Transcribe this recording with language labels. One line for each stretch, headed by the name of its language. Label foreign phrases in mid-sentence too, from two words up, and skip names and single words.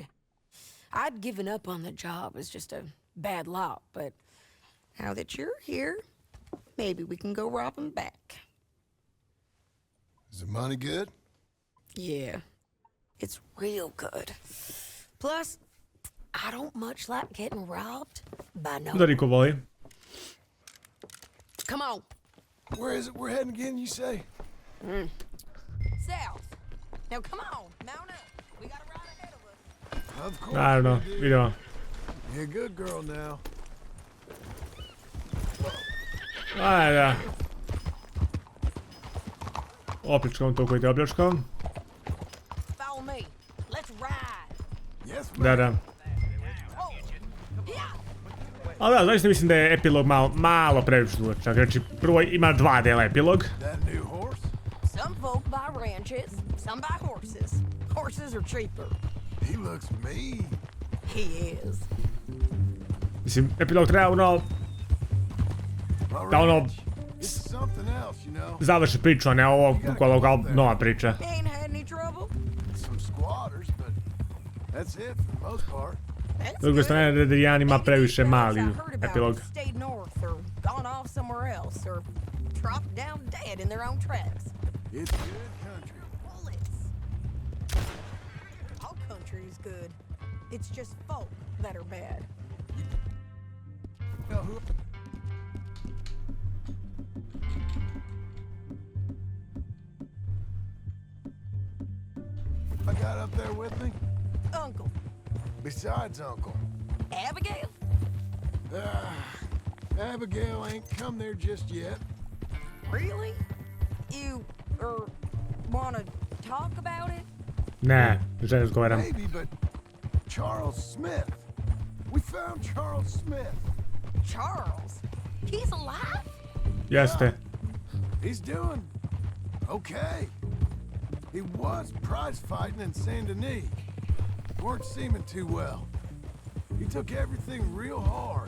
English: I'd given up on the job as just a bad lot, but now that you're here, maybe we can go rob him back. Is the money good? Yeah, it's real good. Plus, I don't much like getting robbed by no
Serbian: Da niko voli.
English: Come on. Where is it we're heading again, you say? South. Now come on, mount up. We got a ride ahead of us. Of course. I don't know, we do.
Serbian: vidimo.
English: You're a good girl now.
Serbian: Ajde. Opljačkam to koji te opljačkam.
English: Follow me. Let's ride. Yes,
Serbian: Da, da.
English: Oh. Yeah.
Serbian: Ali da, zaista mislim da je epilog malo previše dugačak. Znači, prvo ima 2 dela epilog.
English: that new horse? Some folk buy ranches, some buy horses. Horses are cheaper. He looks mean. He is.
Serbian: Mislim, epilog treba ono
English: My
Serbian: da ono
English: ranch. It's something else, you know.
Serbian: završi priču, a ne ovo bukvalno kao nova priča.
English: Ain't had any trouble. Some squatters, but that's it for the most part. That's
Serbian: S druge
English: good.
Serbian: strane, Rederijan ima
English: Maybe
Serbian: previše
English: these
Serbian: mali
English: guys I heard about
Serbian: epilog.
English: stayed north or gone off somewhere else or dropped down dead in their own tracks. It's good country. Bullets. All country is good. It's just folk that are bad. You know who? I got up there with me? Uncle. Besides Uncle. Abigail? Abigail ain't come there just yet. Really? You, wanna talk about it?
Serbian: Ne, ne želim razgovaram.
English: Maybe, but Charles Smith. We found Charles Smith. Charles? He's alive?
Serbian: Jeste.
English: He's doing okay. He was prize fighting in Saint Denis. Weren't seeming too well. He took everything real hard.